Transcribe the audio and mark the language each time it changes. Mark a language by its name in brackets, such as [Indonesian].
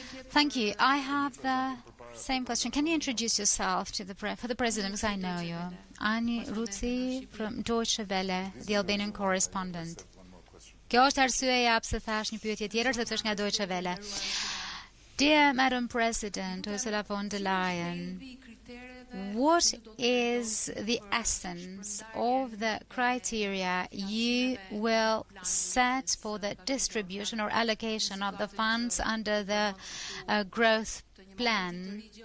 [English] Thank you. I have the same question. Can you introduce yourself for the President, because I know you? Ani Ruci from Deutsche Welle, the Albanian correspondent. [Albanian] Kjo është arsyeja pse thash një pyetje tjetër, sepse është nga Deutsche Welle. [English] Dear Madam President, Ursula von der Leyen, what is the essence of the criteria you will set for the distribution or allocation of the funds under the growth plan,